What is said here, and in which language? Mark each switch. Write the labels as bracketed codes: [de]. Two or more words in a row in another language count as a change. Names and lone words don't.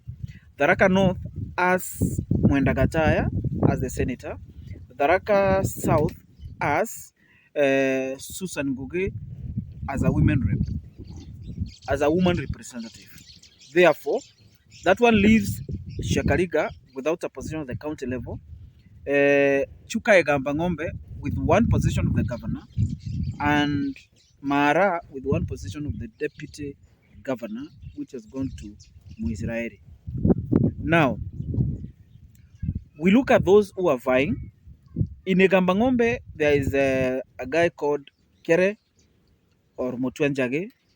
[en] Tharaka North has Mwenda Gataya as the senator. Tharaka South has Susan Ngugi as a women rep, as a woman representative. Therefore, that one leaves Shakariga without a position at the county level. Chuka Egamba Ng'ombe with one position of the governor, and Mara with one position of the deputy governor, which has gone to Muisraeli. Now, we look at those who are vying. In Egamba Ng'ombe, there is a guy called Kere or Mutwenjage.